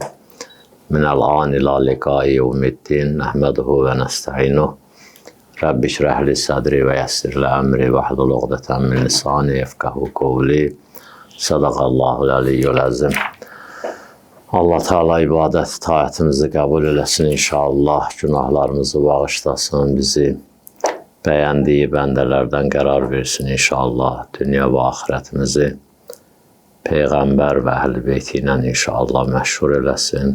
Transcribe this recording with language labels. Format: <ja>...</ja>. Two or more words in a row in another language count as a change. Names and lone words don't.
<ar>من الآن إلى لقاء يوم الدين. نحمده ونستعينه. رب اشرح لي صدري ويسر لي أمري واحلل عقدة من لساني يفقهوا قولي. صدق الله العلي العظيم.</ar> <az>Allah Teala ibadət, taatimizi qəbul eləsin inşallah. Günahlarımızı bağışlasın, bizi bəyəndiyi bəndələrdən qərar versin inşallah. Dünya və axirətimizi Peyğəmbər və Əhl-i Beyti ilə inşallah məşhur eləsin.</az>